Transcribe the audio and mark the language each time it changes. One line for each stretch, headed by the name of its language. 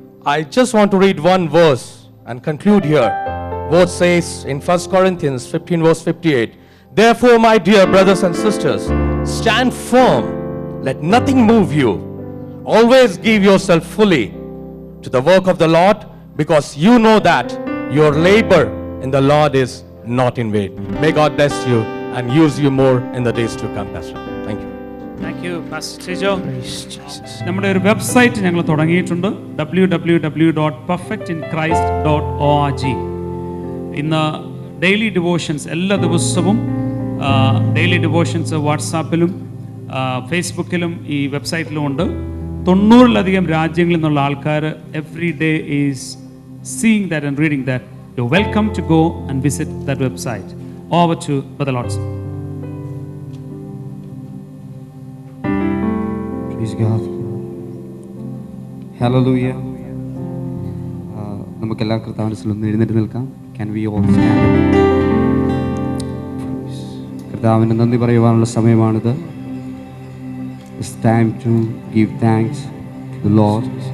English: I just want to read one verse and conclude here. Verse says in 1 Corinthians 15 verse 58, therefore, my dear brothers and sisters, stand firm, let nothing move you. Always give yourself fully to the work of the Lord, because you know that your labor in the Lord is not in vain. May God bless you and use you more in the days to come, Pastor. Thank you. Thank you, Pastor Tijo.
Malayalam: നമ്മുടെ ഒരു website ഞങ്ങൾ തുടങ്ങിയിട്ടുണ്ട്, www.perfectinchrist.org. ഇന്ന് daily devotions എല്ലാ ദിവസവും daily devotions വാട്സാപ്പിലും ഫേസ്ബുക്കിലും ഈ വെബ്സൈറ്റിലും ഉണ്ട്. 90-ലധികം രാജ്യങ്ങളിൽ നിന്നുള്ള ആൾക്കാർ
English: Every day is seeing that and reading that. You welcome to go and visit that website. Over to Brother Lotson. Praise God. Hallelujah.
Malayalam: നമുക്കെല്ലാം കർത്താവിന് ഒന്ന് എഴുന്നേറ്റ് നിൽക്കാം.
English: Can we all stand?
Malayalam: കർത്താവിന് നന്ദി പറയുവാനുള്ള സമയമാണിത്.
English: It's time to give thanks to the Lord.